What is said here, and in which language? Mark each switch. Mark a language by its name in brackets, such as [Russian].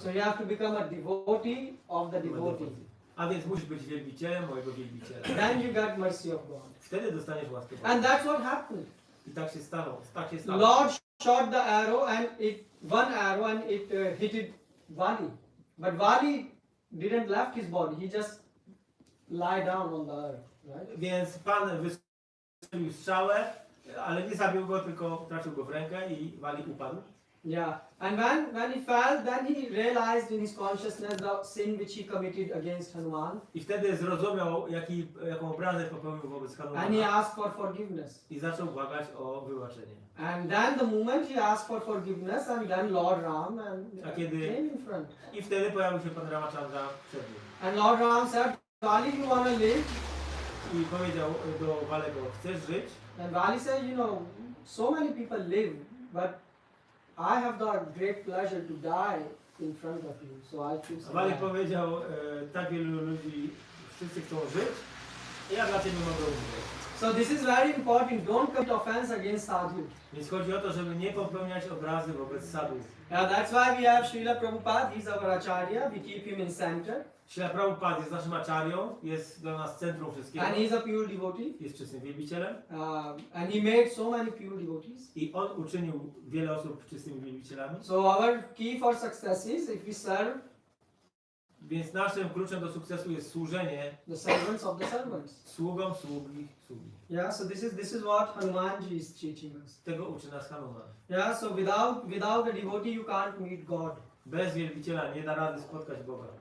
[English] So you have to become a devotee of the devotee. [Polish] A więc musisz być wielbicielem mojego wielbiciela. [English] Then you get mercy of God. [Polish] Wtedy dostaniesz łaskę Boga. [English] And that's what happened. [Polish] I tak się stało. Tak się stało. [English] Lord shot the arrow and one arrow and it hit Vali. But Vali didn't left his body. He just lie down on the earth. Right? [Polish] Więc Pan wystrzelił strzałę, ale nie zabił go, tylko trafił go w rękę i Wali upadł. [English] Yeah. And when he fell, then he realized in his consciousness the sin which he committed against Hanuman. [Polish] I wtedy zrozumiał, jaką obrazę popełnił wobec [English] And he [Polish] Hanumana. [English] asked for forgiveness. [Polish] I zaczął błagać o wybaczenie. [English] And then the moment he asked for forgiveness, and then Lord Ram [Polish] A kiedy- [English] came in front. [Polish] I wtedy pojawił się Pan Ramachandra przed nim. [English] And Lord Ram said, Vali, you want to live? [Polish] I powiedział do Walego, chcesz żyć? [English] And Vali said, so many people live, but I have the great pleasure to die in front of you, so I choose [Polish] A [English] to [Polish] Wali [English] die. [Polish] powiedział, tak wielu ludzi, wszyscy chcą żyć, i ja dla Ciebie mogę umrzeć. [English] So this is very important. Don't commit offense against sadhu. [Polish] Więc chodzi o to, żeby nie popełniać obrazy wobec sadhów. [English] Yeah, that's why we have Srila Prabhupada. He's our acharya. We keep him in center, [Polish] Śrila Prabhupada jest naszym aczarią, jest dla nas centrum wszystkiego. [English] and he's a pure devotee. [Polish] Jest czystym wielbicielem [English] And he made so many pure devotees. [Polish] i on uczynił wiele osób czystymi wielbicielami. [English] So our key for success is if we serve [Polish] Więc naszym kluczem do sukcesu jest służenie [English] the servants of the servants. [Polish] sługi. [English] Yeah. So this is what Hanumanji is teaching us. [Polish] Tego uczy nas Hanuman. [English] Yeah. So without a devotee, you can't meet God. [Polish] Bez wielbiciela nie da rady spotkać Boga.